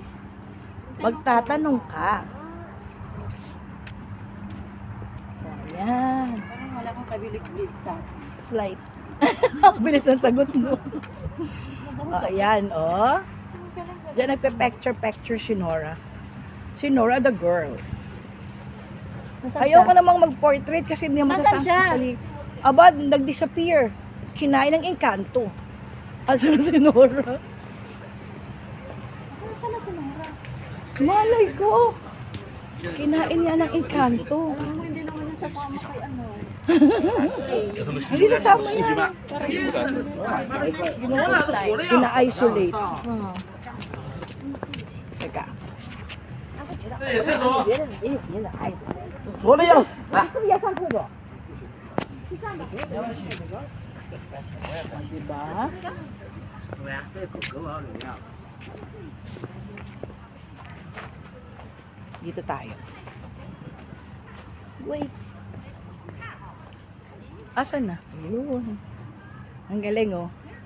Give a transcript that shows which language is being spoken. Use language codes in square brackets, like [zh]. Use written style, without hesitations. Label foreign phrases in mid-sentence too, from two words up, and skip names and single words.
[tl] Magtatanong ka. O yan. parang wala kang kabilig-bilig sa akin. Slide. Bilis ang sagot mo. O yan, oh. Diyan nagpe-picture si Nora. Si Nora [en] the girl. [tl] Ayaw ko namang mag-portrait kasi hindi naman Nasaan siya? Aba, nag-disappear. Kinain ng engkanto. [ceb] Asa na si Nora? [tl] Saan na si Nora? Malay ko. Kinain niya ng engkanto. Alam mo, hindi naman yung sasama kay ano. Hindi sasama yan. Ina-isolate. Teka. [zh] 说的要死啊！是不是要上厕所？diba? [tl] Dito tayo. Wait. Asan na? Ayun. Ang galing, oh.